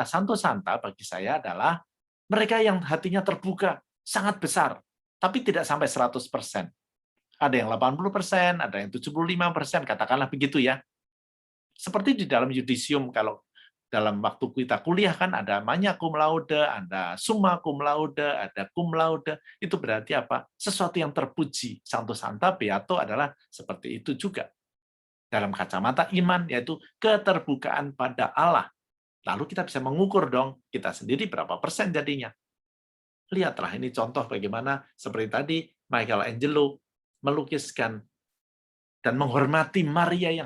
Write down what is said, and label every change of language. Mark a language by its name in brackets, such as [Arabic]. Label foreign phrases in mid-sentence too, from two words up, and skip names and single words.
[Indonesian] Santo Santa bagi saya adalah mereka yang hatinya terbuka, sangat besar, tapi tidak sampai 100%. Ada yang 80%, ada yang 75%, katakanlah begitu ya. Seperti di dalam yudisium, kalau dalam waktu kita kuliah kan ada [Latin] magna cum laude, [Indonesian] ada [Latin] summa cum laude, [Indonesian] ada [Latin] cum laude. [Indonesian] Itu berarti apa? Sesuatu yang terpuji. Santo Santa Beato adalah seperti itu juga. Dalam kacamata iman, yaitu keterbukaan pada Allah. Lalu kita bisa mengukur dong, kita sendiri berapa persen jadinya. Lihatlah ini contoh bagaimana seperti tadi Michelangelo melukiskan dan menghormati Maria yang